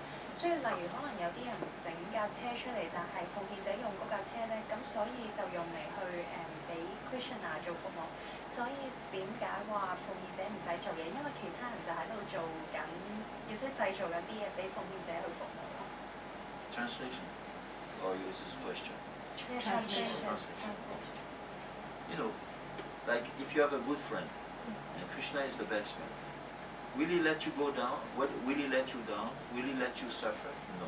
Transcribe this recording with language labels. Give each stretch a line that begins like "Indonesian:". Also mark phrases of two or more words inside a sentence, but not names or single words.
Cantonese: 所以例如可能有啲人整架車出嚟，但係奉獻者用嗰架車咧，咁所以就用嚟去俾 Krishna 做服務。所以點解話奉獻者唔使做嘢？因為其他人就喺度做緊，要即係製造緊啲嘢俾奉獻者去服務咯。
English: Translation? Or use this question? Translation. You know, like if you have a good friend, and Krishna is the best friend, will he let you go down? Will he let you down? Will he let you suffer? No.